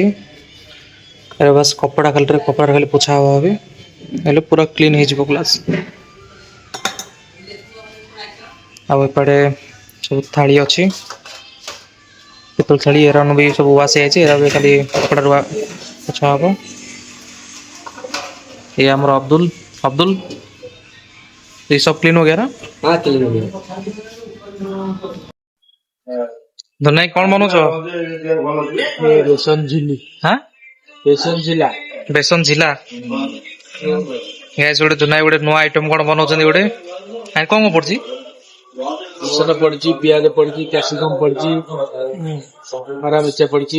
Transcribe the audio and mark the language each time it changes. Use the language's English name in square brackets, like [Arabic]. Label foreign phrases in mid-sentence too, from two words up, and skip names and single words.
[Odia] ଏବେ ବାସ୍ କପଡ଼ା ଖାଲି ପୋଛା ହବ ଏବେ, ହେଲେ ପୁରା କ୍ଲିନ୍ ହେଇଯିବ ଗ୍ଲାସ। ଆଉ ଏପଟେ ସବୁ ଥାଳି ଅଛି, ପିତ୍ତଳ ଥାଳି। ଏରାନ ବି ସବୁ ୱାଶ ହେଇଯାଇଛି, ଏରା ବି ଖାଲି କପଡ଼ାରେ ପୋଛା ହବ। [Hindi] ये ଆମର अब्दुल ये सब क्लीन हो गया ना? हाँ क्लीन हो गया। [Odia] ଧନାଇ କଣ ବନଉଛ? ବେସନ ଝିଲି ହାଁ ବେସନ ଝିଲା ବେସନ ଝିଲା। ଗାଇସ୍ ଗୋଟେ ଧନାଇ ଗୋଟେ ନୂଆ ଆଇଟମ କଣ ବନଉଛନ୍ତି ଗୋଟେ। କଣ କଣ ପଡୁଛି? ବେସନ ପଡିଛି, ପିଆଜ ପଡିଛି, କ୍ୟାପସିକମ ପଡିଛି, ହରା ମିର୍ଚା ପଡିଛି,